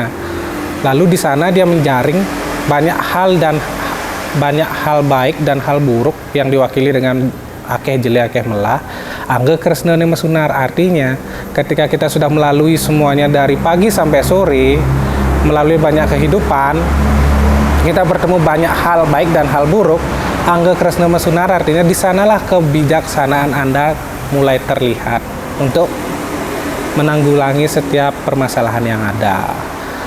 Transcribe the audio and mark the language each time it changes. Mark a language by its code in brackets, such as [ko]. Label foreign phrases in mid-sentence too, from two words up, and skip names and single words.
[id] Lalu di sana dia menjaring banyak hal baik dan hal buruk yang diwakili dengan [ban] akeh jele akeh melah. Angge kresnane mesunar, [id] artinya ketika kita sudah melalui semuanya dari pagi sampai sore, melalui banyak kehidupan, kita bertemu banyak hal baik dan hal buruk. [ban] Angge kresna mesunar [id] artinya di sanalah kebijaksanaan Anda mulai terlihat untuk menanggulangi setiap permasalahan yang ada.